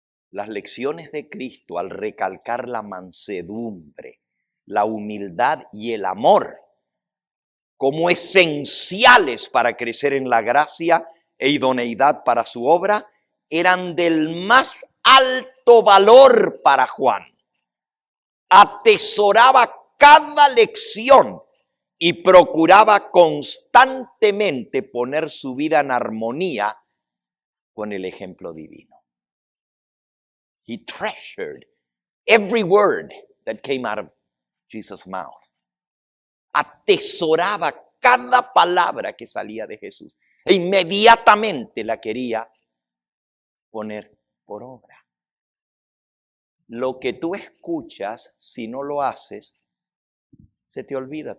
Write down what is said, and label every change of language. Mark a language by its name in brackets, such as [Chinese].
[Spanish] Las lecciones de Cristo al recalcar la mansedumbre, la humildad y el amor como esenciales para crecer en la gracia e idoneidad para su obra, eran del más alto valor para Juan. Atesoraba cada lección y procuraba constantemente poner su vida en armonía con el ejemplo divino. [English] He treasured every word that came out of Jesus' mouth. [Spanish] Atesoraba cada palabra que salía de Jesús e inmediatamente la quería poner por obra. Lo que tú escuchas, si no lo haces, se te olvida.